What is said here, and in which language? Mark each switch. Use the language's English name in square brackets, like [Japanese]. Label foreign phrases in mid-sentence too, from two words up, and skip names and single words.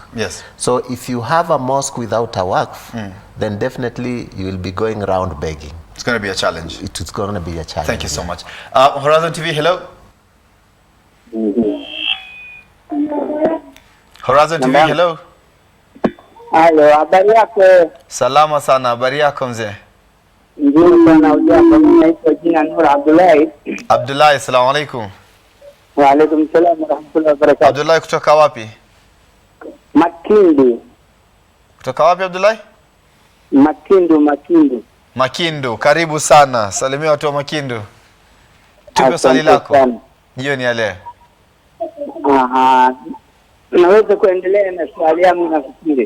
[English] Yes. So if you have a mosque without a waqf, then definitely you will be going around begging. It's going to be a challenge. It is going to be a challenge. Thank you so much. Horizon TV, hello. Horizon TV, hello. [Swahili] Halo, habari yako? Salama sana, habari yako mzee? Nzuri sana, ujambo? Mimi naitwa jina Nur Abdullahi. [Arabic] Abdullahi, السلام عليكم. وعليكم السلام ورحمة الله وبركاته. [Swahili] Abdullahi, kutoka wapi? Makindu. Kutoka wapi Abdullahi? Makindu. Makindu, karibu sana. Salimia watu wa Makindu. Tupe swali lako. Jioni ya leo. Naweza kuendelea na swali yangu nafikiri.